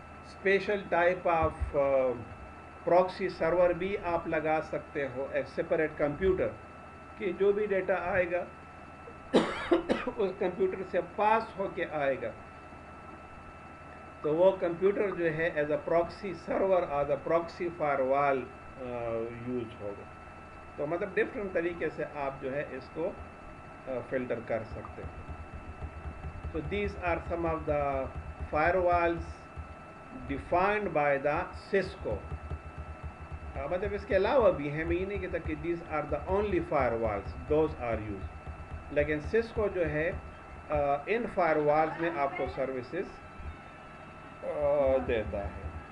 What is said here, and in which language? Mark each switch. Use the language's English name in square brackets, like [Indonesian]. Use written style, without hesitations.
[Hindi] Special type of proxy server भी आप लगा सकते हो, एक सेपरेट कंप्यूटर कि जो भी डेटा आएगा उस कंप्यूटर से पास होके आएगा, तो वो कंप्यूटर जो है as a proxy server as a proxy firewall use होगा. तो मतलब डिफरेंट तरीके से आप जो है इसको फिल्टर कर सकते हो. [English] So these are some of the firewalls defined by the Cisco. [Hindi] मतलब इसके अलावा भी हैं, मैं ये नहीं कहता कि [English] these are the only firewalls, those are used. [Hindi] लेकिन Cisco जो है इन firewalls में आपको सर्विसेज देता है.